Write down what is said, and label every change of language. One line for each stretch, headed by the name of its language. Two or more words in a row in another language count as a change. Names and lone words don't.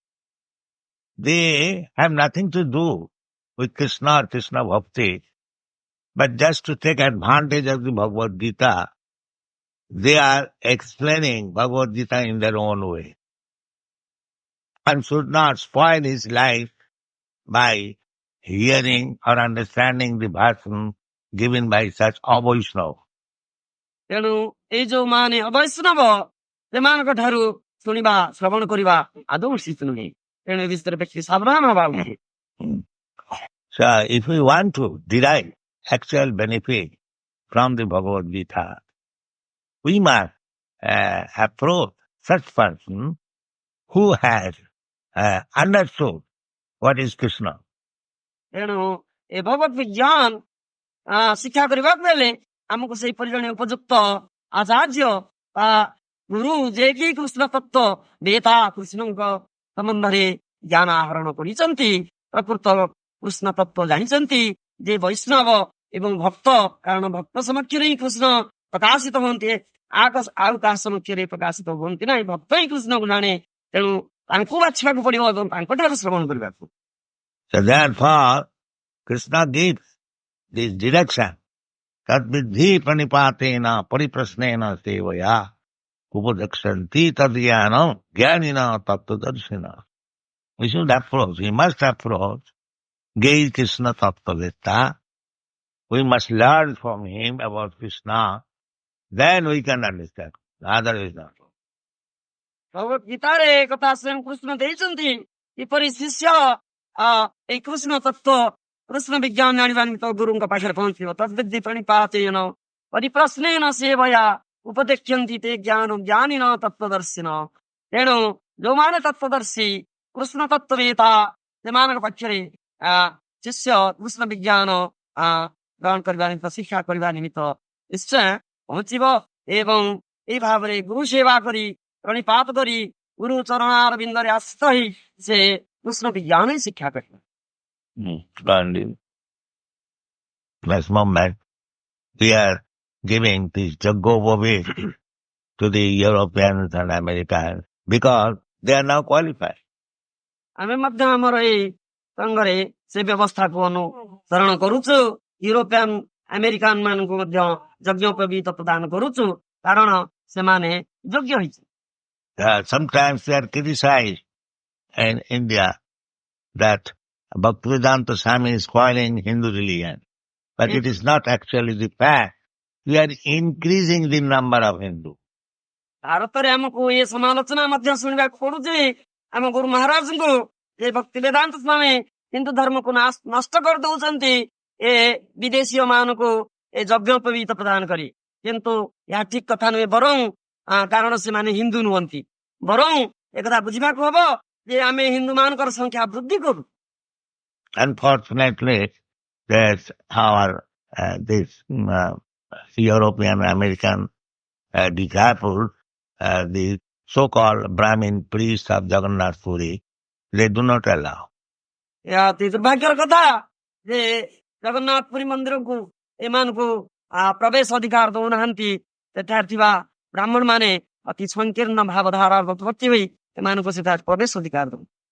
English: They have nothing to do with Krishna or Krishna Bhakti, but just to take advantage of the Bhagavad Gita, they are explaining Bhagavad Gita in their own way. One should not spoil his life by hearing or understanding the version given by such Avaishnava.
Odia: ତେଣୁ ଏଇ ଯୋଉମାନେ ଅବୈଷ୍ଣବ ସେମାନଙ୍କ ଠାରୁ ଶୁଣିବା ଶ୍ରବଣ କରିବା ଆଦୌ ଉଚିତ ନୁହେଁ। ତେଣୁ ଏ ବିଷୟରେ ବ୍ୟକ୍ତି ସାବଧାନ ହେବା ଉଚିତ।
English: So if we want to derive actual benefit from the Bhagavad Gita, we must approach such person who has understood what is Krishna.
Odia: ତେଣୁ ଏ ଭଗବତ ବିଜ୍ଞାନ ଶିକ୍ଷା କରିବାକୁ ହେଲେ ଆମକୁ ସେହିପରି ଜଣେ ଉପଯୁକ୍ତ ଆଚାର୍ଯ୍ୟ ବା ଗୁରୁ ଯିଏକି କୃଷ୍ଣ ତତ୍ତ୍ୱ ବେତା କୃଷ୍ଣଙ୍କ ସମ୍ବନ୍ଧରେ ଜ୍ଞାନ ଆହରଣ କରିଛନ୍ତି, ପ୍ରକୃତ କୃଷ୍ଣ ତତ୍ତ୍ୱ ଜାଣିଛନ୍ତି, ଯେ ବୈଷ୍ଣବ ଏବଂ ଭକ୍ତ, କାରଣ ଭକ୍ତ ସମକ୍ଷରେ ହିଁ କୃଷ୍ଣ ପ୍ରକାଶିତ ହୁଅନ୍ତି, ଆଉ କାହା ସମକ୍ଷରେ ପ୍ରକାଶିତ ହୁଅନ୍ତି ନାହିଁ। ଭକ୍ତ ହିଁ କୃଷ୍ଣକୁ ଜାଣେ, ତେଣୁ ତାଙ୍କୁ ବାଛିବାକୁ ପଡିବ ଏବଂ ତାଙ୍କଠାରୁ ଶ୍ରବଣ କରିବାକୁ।
English: So therefore, Krishna gives this direction.
Sanskrit: तद्विधि प्रणिपातेन परिप्रश्नेन सेवया उपदेक्ष्यन्ति तद्यानम् ज्ञानिन तत्त्वदर्शिन.
English: We should approach, we must approach Gaze Krishna Tattvavitta. We must learn from him about Krishna. Then we can understand. Otherwise not.
Odia: ଭଗବତ ଗୀତାରେ କଥା ସ୍ୱୟଂ କୃଷ୍ଣ ଦେଇଛନ୍ତି, କିପରି ଶିଷ୍ୟ ଏଇ କୃଷ୍ଣ ତତ୍ତ୍ୱ କୃଷ୍ଣ ବିଜ୍ଞାନ ଜାଣିବା ନିମିତ୍ତ ଗୁରୁଙ୍କ ପାଖରେ ପହଞ୍ଚିବ।
Sanskrit: तद्विधि प्रणिपातेन परिप्रश्नेन सेवया उपदेक्ष्यन्ति ते ज्ञान ज्ञानिन तत्त्वदर्शिन।
Odia: ତେଣୁ ଯୋଉମାନେ ତତ୍ତ୍ୱଦର୍ଶୀ କୃଷ୍ଣ ତତ୍ତ୍ୱବେତା, ସେମାନଙ୍କ ପାଖରେ ଶିଷ୍ୟ କୃଷ୍ଣ ବିଜ୍ଞାନ ଗ୍ରହଣ କରିବା ନିମିତ୍ତ, ଶିକ୍ଷା କରିବା ନିମିତ୍ତ ନିଶ୍ଚୟ ପହଞ୍ଚିବ ଏବଂ ଏଇ ଭାବରେ ଗୁରୁ ସେବା କରି ପ୍ରଣିପାତ କରି ଗୁରୁ ଚରଣାର ବିନ୍ଦରେ ଆଶ୍ରିତ ହୋଇ ସେ କୃଷ୍ଣ ବିଜ୍ଞାନ ହିଁ ଶିକ୍ଷା କରିଲେ।
English: And in this moment, we are giving this Jaggovavit to the Europeans and Americans because they are now qualified.
Odia: ଆମେ ମଧ୍ୟ ଆମର ଏଇ ସଂଘରେ ସେ ବ୍ୟବସ୍ଥାକୁ ଅନୁସରଣ କରୁଛୁ। ୟୁରୋପିଆନ ଆମେରିକାନ ମାନଙ୍କୁ ମଧ୍ୟ ଯଜ୍ଞୋପବୀତ ପ୍ରଦାନ କରୁଛୁ, କାରଣ ସେମାନେ ଯୋଗ୍ୟ ହେଇଛି।
English: Sometimes they are criticized in India that Bhaktivedanta Swami is spoiling Hindu religion. But it is not actually the fact. We are increasing the number of Hindus.
Odia: ଭାରତରେ ଆମକୁ ଏ ସମାଲୋଚନା ମଧ୍ୟ ଶୁଣିବାକୁ ପଡୁଛି ଆମ ଗୁରୁ ମହାରାଜଙ୍କୁ ଯେ ଭକ୍ତି ବେଦାନ୍ତ ସ୍ୱାମୀ ହିନ୍ଦୁ ଧର୍ମକୁ ନଷ୍ଟ କରିଦଉଛନ୍ତି ଏ ବିଦେଶୀୟ ମାନଙ୍କୁ ଏ ଯଜ୍ଞୋପବୀତ ପ୍ରଦାନ କରି। କିନ୍ତୁ ଏହା ଠିକ କଥା ନୁହେଁ, ବରଂ କାରଣ ସେମାନେ ହିନ୍ଦୁ ନୁହନ୍ତି, ବରଂ ଏକଥା ବୁଝିବାକୁ ହବ ଯେ ଆମେ ହିନ୍ଦୁ ମାନଙ୍କର ସଂଖ୍ୟା ବୃଦ୍ଧି କରୁ।
English: Unfortunately, that our this European American disciples, the so-called Brahmin priests of Jagannath Puri, they do not allow.
Odia: ଏହା ଅତି ଦୁର୍ଭାଗ୍ୟର କଥା ଯେ ଜଗନ୍ନାଥ ପୁରୀ ମନ୍ଦିରକୁ ଏମାନଙ୍କୁ ପ୍ରବେଶ ଅଧିକାର ଦଉନାହାନ୍ତି। ସେଠାରେ ଥିବା ବ୍ରାହ୍ମଣ ମାନେ ଅତି ସଂକୀର୍ଣ୍ଣ ଭାବଧାରା ଭର୍ତ୍ତି ହୋଇ ଏମାନଙ୍କୁ ସେଠାରେ ପ୍ରବେଶ ଅଧିକାର ଦଉ।